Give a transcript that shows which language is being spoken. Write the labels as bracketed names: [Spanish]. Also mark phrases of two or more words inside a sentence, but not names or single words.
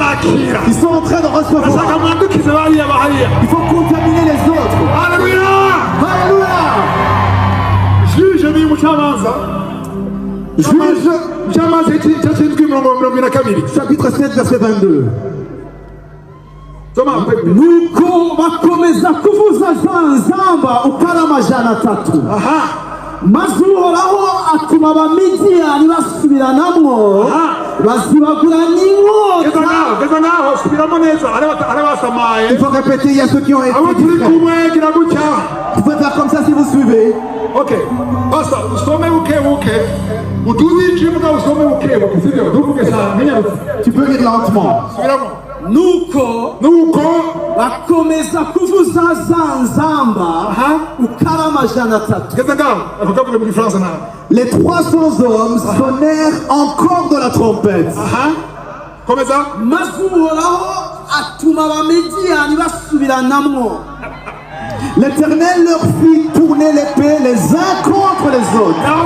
[French] Ils sont en train de recevoir. Il faut contaminer les autres. Alléluia. Chapitre 7, verset 22. [Rundi] Nuko bakomeza kuvuza nzamba ukaramajana atatu. Mazuhoraho atuma abamidiyani basubiranamwo bazibagura n'inkota. [French] Il faut répéter, il y a ceux qui ont été distraits. Vous pouvez faire comme ça si vous suivez. [Rundi] Ok, basta, usome buke. [French] Tu peux lire lentement. [Rundi] Nuko bakomeza kuvuza nzamba ukaramajana atatu. [French] Les 300 hommes sonnèrent encore de la trompette. Comme ça? L'Éternel leur fit tourner l'épée les uns contre les autres.